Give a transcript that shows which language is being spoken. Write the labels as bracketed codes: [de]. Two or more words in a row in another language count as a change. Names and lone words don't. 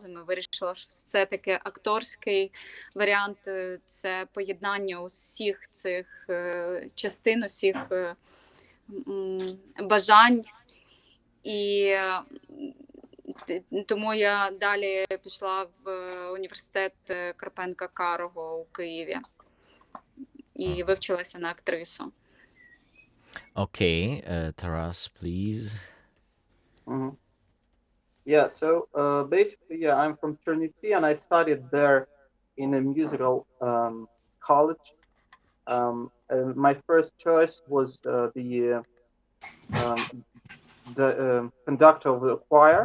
[uk] І вирішила, що це таке акторський варіант, це поєднання усіх цих частин, усіх бажань. І тому я далі пішла в університет Карпенка-Карого у Києві і вивчилася на актрису. [en] Okay, Taras, please. Mm-hmm. Yeah, so basically, I'm from Chernivtsi, and I studied there in a musical college. My first choice was the conductor of the choir.